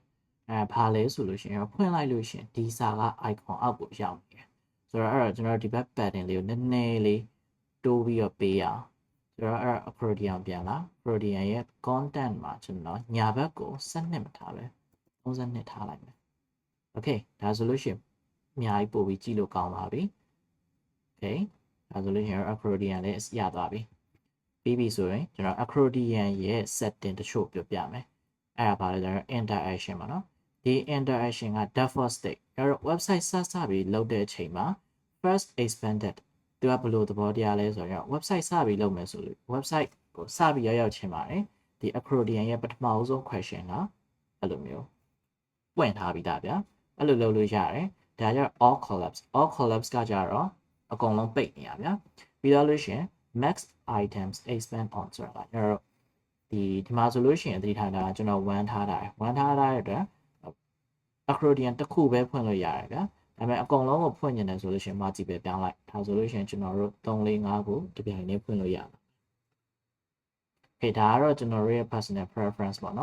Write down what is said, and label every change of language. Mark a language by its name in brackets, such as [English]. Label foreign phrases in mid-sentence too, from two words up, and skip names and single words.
[Burmese] ဘာလဲဆိုလို့ရှိရင်ဖွင့်လိုက်လို့ရှိရင်ဒီစာက icon အောက်ကိုရောက်နေတယ်ဆိုတော့အဲ့တော့ကျွန်တော်ဒီဘက် pattern လေးကိုနည်းနည်းလေးတိုးပြီးတော့ပေးရအောင်ဆိုတော့အဲ့ accordion ပြန်လာ accordion ရဲ့ content မှာကျွန်တော်ညာဘက်ကို12မထားပဲ32ထားလိုက်မယ် okay ဒါဆိုလို့ရှိရင်အများကြီးပို့ပြီးကြည့်လို့ကောင်းပါပြီ okay ဒါဆိုလို့ရှိရင် accordion လေးရသွားပြီပြီးပြီဆိုရင်ကျွန်တော် accordion ရဲ့ setting တချို့ပြောပြမယ် အဲ့ဒါပါလေကျွန်တော် interaction ပါနော်ဒီ interaction က [English] default state [Burmese] ကျွန်တော် website စပြီးလုပ်တဲ့အချိန်မှာ [English] first expanded [Burmese] သူကဘယ်လိုသဘောတရားလဲဆိုတော့ website စပြီးလုပ်မယ်ဆိုလို့ website ကိုစပြီးရောက်ချင်းပါတယ်ဒီ accordion ရဲ့ပထမဆုံး question ကအဲ့လိုမျိုးပွင့်ထားပြီးသားဗျာအဲ့လိုလုပ်လို့ရတယ်ဒါ ကြတော့ [English] all collapse [Burmese] ကကြတော့အကုန်လုံးပိတ်နေရဗျာပြီးတော့လို့ရှိရင် [English] max items expand on [Burmese] ဆိုတာကကျွန်တော်ဒီမှာဆိုလို့ရှိရင်သတိထားတာကျွန်တော်1ထားတာ1ထားတဲ့အတွက် accordion တစ်ခုပဲဖွင့်လို့ရတယ်ဗျာဒါပေမဲ့အ ကုန်လုံးကိုဖွင့်နေတယ်ဆိုလို့ရှိရင် margin ပဲပြောင်းလိုက်ဒါဆိုလို့ရှိရင်ကျွန်တော်တို့3 4 5ကိုတပြိုင်တည်းဖွင့်လို့ရတယ်Okay ဒါကတော့ကျွန်တော်ရဲ့ [English] personal preference [Burmese] ပေါ့